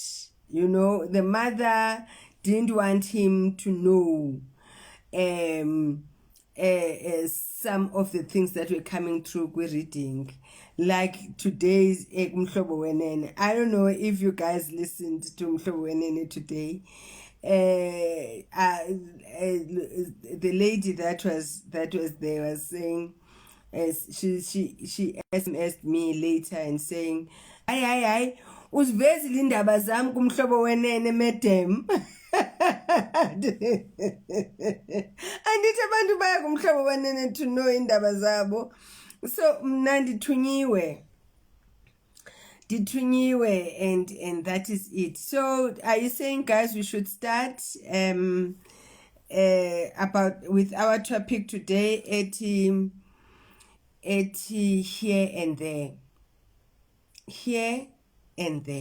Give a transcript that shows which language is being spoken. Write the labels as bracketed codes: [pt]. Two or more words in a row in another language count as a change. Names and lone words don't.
[en] You know, the mother didn't want him to know some of the things that were coming through with reading, like today's Mhlobo Wenene. I don't know if you guys listened to Mhlobo Wenene today. The lady that was there was saying, she SMS'd me later and saying, [xh] "Ayi, uzivezi indaba zami kumhlobo wenene madam." Andithi abantu baya kumhlobo wanene [en] to know [xh] indaba zabo. [en] So [xh] mna ndithunyiwe [en] and that is it. So are you saying, guys, we should start about with our topic today at here and there, here and there.